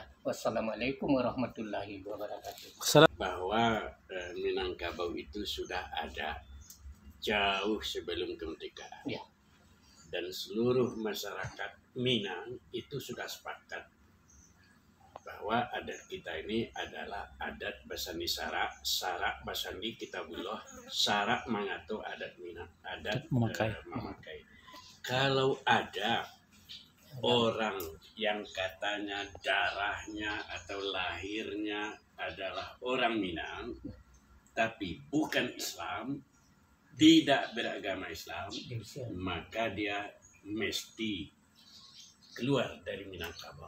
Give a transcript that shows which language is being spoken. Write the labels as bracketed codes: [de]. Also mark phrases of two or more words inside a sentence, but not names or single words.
[ar] والسلام عليكم ورحمة الله وبركاته. [id] Bahwa Minangkabau itu sudah ada jauh sebelum kemerdekaan. Ya. Dan seluruh masyarakat Minang itu sudah sepakat bahwa adat kita ini adalah adat [min] Basandi Sarak Basandi Kitabullah, Sarak Mangato adat Minang, [id] adat memakai. Kalau ada orang yang katanya darahnya atau lahirnya adalah orang Minang, tapi bukan Islam, tidak beragama Islam, maka dia mesti keluar dari Minangkabau.